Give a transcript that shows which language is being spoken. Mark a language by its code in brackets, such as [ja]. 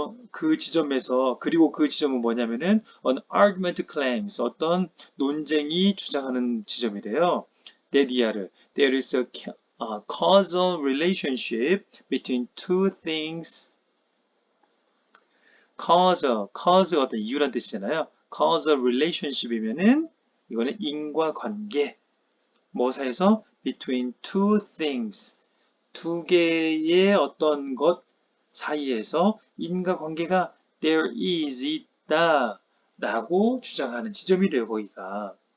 [ko] 그 지점에서 그리고 그 지점은 뭐냐면은 [en] an argument claims [ko] 어떤 논쟁이 주장하는 지점이래요. [en] there is a causal relationship between two things. [ko] cause 어떤 이유란 뜻이잖아요. causal relationship이면은 이거는 인과관계 뭐 사이에서 [en] between two things [ko] 두 개의 어떤 것 사이에서 인과관계가 there is 있다 라고 주장하는 지점이래요 거기가.